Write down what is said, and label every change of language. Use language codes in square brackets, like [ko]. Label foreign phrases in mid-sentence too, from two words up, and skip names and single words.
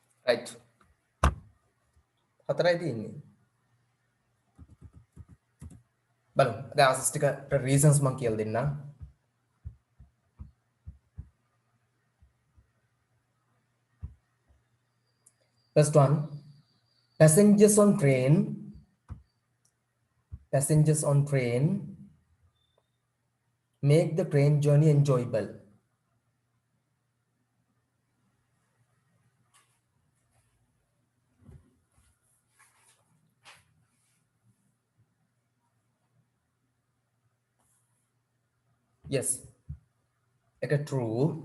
[si] right. හතරයි තියෙන්නේ. බලමු. දැන් answers ටිකට reasons මම කියලා දෙන්නම්. [en] First one, passengers on train make the train journey enjoyable. Yes, [si] එක true.